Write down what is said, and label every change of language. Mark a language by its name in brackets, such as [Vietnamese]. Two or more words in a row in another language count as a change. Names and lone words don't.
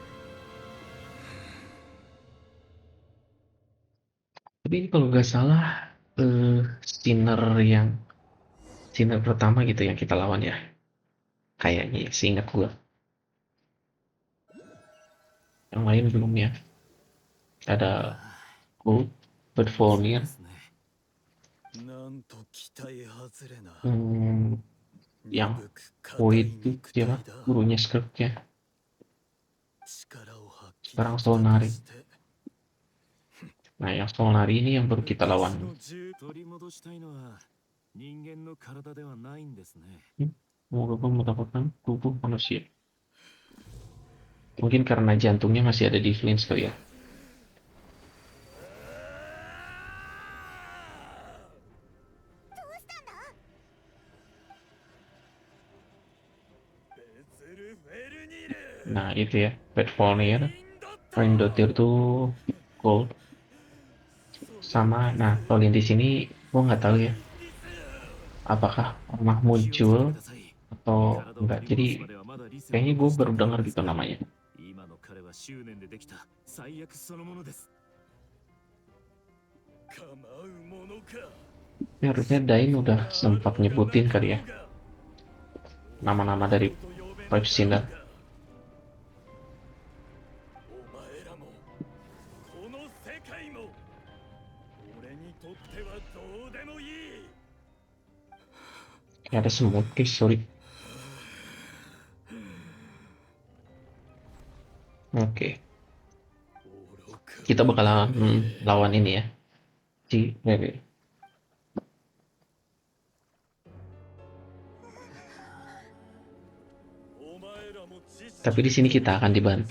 [Indonesian] Tapi ini kalau nggak salah Sinner pertama gitu yang kita lawan ya. Kayaknya ya, seingat gua. Yang lain belum ya. Ada Gold, Bedfalmir, [Japanese] なんと期待外れな。 [Indonesian] yang [Japanese] 鈍く [Indonesian] Void [Japanese] 硬い [Indonesian] itu siapa? [Japanese] 肉体だ。 [Indonesian] Gurunya Skrk-nya. [Japanese] 力を発揮 [Indonesian] Sekarang [Japanese] できたと [Indonesian] Solnari. [Japanese] して [Indonesian] Nah, yang Solnari ini yang baru kita [Japanese] 私 [Indonesian] lawan. [Japanese] の銃取り戻したいのは人間の体ではないんですね。 [Indonesian] Semoga gua mendapatkan tubuh manusia. Mungkin karena jantungnya masih ada di Flynn kali ya. [Japanese] どうしたんだ？ベツルフェルニル [Indonesian] Nah, itu ya. Bedfalmir, Ringdotir tuh Gold. Sama, nah kalau yang di sini gua nggak tahu ya. Apakah pernah [Japanese] 気をつけて [Indonesian] muncul [Japanese] ください。 [Indonesian] atau [Japanese] 体を [Indonesian] enggak. [Japanese] 取り [Indonesian] Jadi [Japanese] 戻すまではまだ理性を [Indonesian] kayaknya gue [Japanese] 保持して [Indonesian] baru [Japanese] いる [Indonesian] dengar [Japanese] のです [Indonesian] gitu namanya. [Japanese] 今の彼は執念でできた最悪そのものです。構うものか。 [Indonesian] Tapi harusnya Dain udah sempat nyebutin kali ya nama-nama dari Five Sinner. [Japanese] 世界も俺にとってはどうでもいい。 [Indonesian] Kayak ada semut [English] guys, sorry. [Indonesian] Oke, kita bakalan lawan ini ya, si Rere. Tapi di sini kita akan dibantu.